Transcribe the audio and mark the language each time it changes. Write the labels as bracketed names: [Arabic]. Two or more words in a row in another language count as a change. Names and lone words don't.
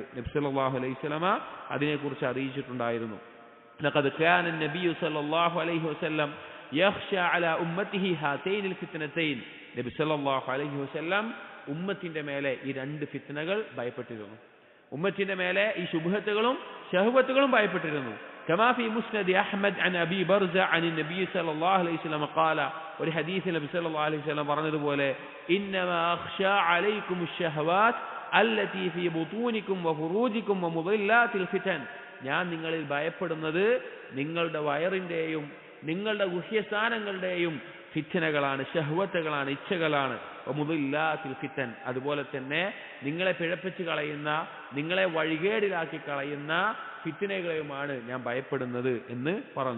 [Malayalam] നബി [Arabic] صلى الله عليه وسلم [Malayalam] അതിനെക്കുറിച്ച് അറിയിച്ചിട്ടുണ്ടായിരുന്നു. [Arabic] لقد كان النبي صلى الله عليه وسلم يخشى على أمته هاتين الفتنتين, [Malayalam] നബി സല്ലല്ലാഹു അലൈഹി വസല്ലം ഉമ്മത്തിന്റെ മേലെ ഈ രണ്ട് ഫിത്നകൾ ഭയപ്പെട്ടിരുന്നു. ഉമ്മത്തിന്റെ മേലെ ഈ ശുബ്ഹത്തുകളും ശഹ്വത്തുകളും ഭയപ്പെട്ടിരുന്നു. [Arabic] كما في مسند أحمد عن أبي برزة عن النبي صلى الله عليه وسلم قال, [Malayalam] ഒരു ഹദീസിൽ നബി [Arabic] صلى الله عليه وسلم [Malayalam] പറഞ്ഞതുപോലെ, [Arabic] إنما أخشى عليكم الشهوات التي في بطونكم وفروجكم ومضلات الفتن, [Malayalam] ഞാൻ നിങ്ങളിൽ ഭയപ്പെടുന്നത് നിങ്ങളുടെ വയറിന്റെയും നിങ്ങളുടെ ഗുഹ്യസ്ഥാനങ്ങളുടെയും ഫിത്നകളാണ്, ഷഹ്വത്തുകളാണ്, ഇച്ഛകളാണ്. [Arabic] ومضلات الفتن, [Malayalam] അതുപോലെ തന്നെ നിങ്ങളെ പിഴപ്പിച്ച് കളയുന്ന, നിങ്ങളെ വഴികേടിലാക്കി കളയുന്ന ഫിത്നകളെയുമാണ് ഞാൻ ഭയപ്പെടുന്നത് എന്ന് പറഞ്ഞു.